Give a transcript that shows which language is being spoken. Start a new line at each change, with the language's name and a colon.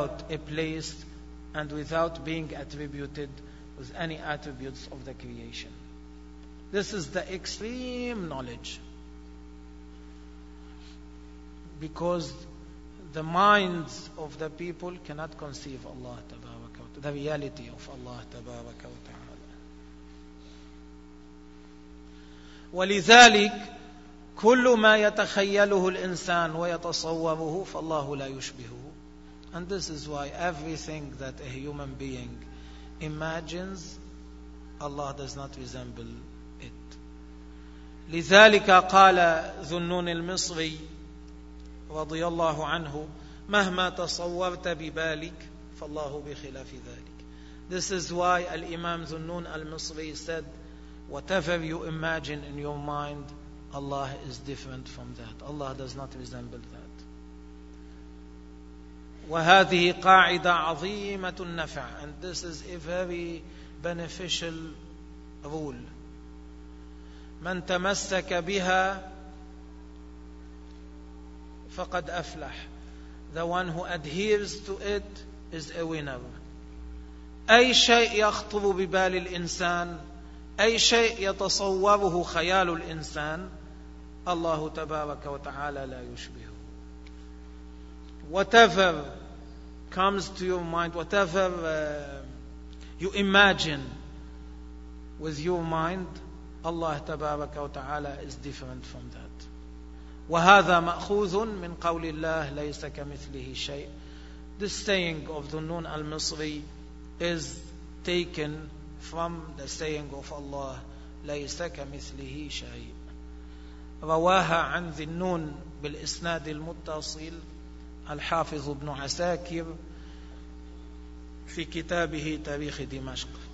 English: a place and without being attributed with any attributes of the creation. This is the extreme knowledge, because the minds of the people cannot conceive Allah تبارك وتعالى, the reality of Allah تبارك وتعالى.
Arabic: ولذلك كل ما يتخيله الإنسان ويتصوره فالله لا يشبهه.
English: And this is why everything that a human being imagines, Allah does not resemble it.
Arabic: لذلك قال ذو النون المصري رضي الله عنه مهما تصورت ببالك فالله بخلاف ذلك.
English: This is why الإمام ذو النون المصري said, whatever you imagine in your mind, Allah is different from that. Allah does not resemble that.
Arabic: وهذه قاعدة عظيمة النفع.
English: And this is a very beneficial rule.
Arabic: من تمسك بها فقد أفلح.
English: The one who adheres to it is a winner.
Arabic: أي شيء يخطر ببال الإنسان, أي شيء يتصوره خيال الإنسان, الله تبارك وتعالى لا يشبهه.
English: Whatever comes to your mind, whatever you imagine with your mind, Allah تبارك وتعالى is different from that.
Arabic: وهذا مأخوذ من قول الله ليس كمثله شيء.
English: This saying of the Nun al-Misri is taken from the saying of Allah
Arabic: ليس كمثله شيء. رواها عن ذي النون بالإسناد المتصل الحافظ ابن عساكر في كتابه تاريخ دمشق.